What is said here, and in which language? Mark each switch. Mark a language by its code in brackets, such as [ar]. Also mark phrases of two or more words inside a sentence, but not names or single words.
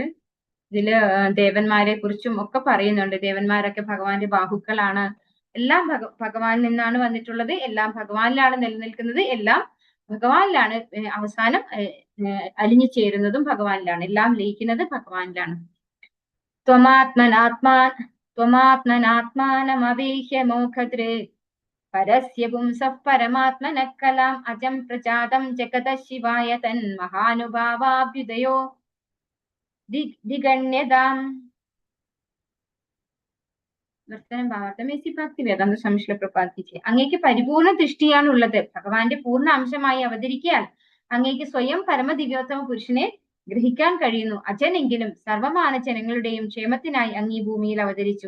[ml] ഇതില് ദേവന്മാരെ കുറിച്ചും ഒക്കെ പറയുന്നുണ്ട്. ദേവന്മാരൊക്കെ ഭഗവാന്റെ ബാഹുക്കളാണ്. എല്ലാം ഭഗവാനിൽ നിന്നാണ് വന്നിട്ടുള്ളത്. എല്ലാം ഭഗവാനിലാണ് നിലനിൽക്കുന്നത്. എല്ലാം ഭഗവാനിലാണ് അവസാനം അലിഞ്ഞു ചേരുന്നതും ഭഗവാനിലാണ്. എല്ലാം ലയിക്കുന്നത് ഭഗവാനിലാണ്. [sa] त्वमात्मनात्मानमवेह्य मोक्षदृ परस्य पुंसः परमात्मनः कलाम् अजं प्रजातं जगतः शिवाय तन्महानुभावाभ्युदयो दिगण्यताम् [ml] ഭക്തിവേദാന്ത സംശ്ല പ്രപാദിച്ച് അങ്ങേക്ക് പരിപൂർണ ദൃഷ്ടിയാണുള്ളത്. ഭഗവാന്റെ പൂർണ്ണ അംശമായി അവതരിക്കാൻ അങ്ങേക്ക് സ്വയം പരമദിവ്യോത്തമ പുരുഷനെ ഗ്രഹിക്കാൻ കഴിയുന്നു. അജനെങ്കിലും സർവമാന ജനങ്ങളുടെയും ക്ഷേമത്തിനായി അങ്ങ് ഈ ഭൂമിയിൽ അവതരിച്ചു.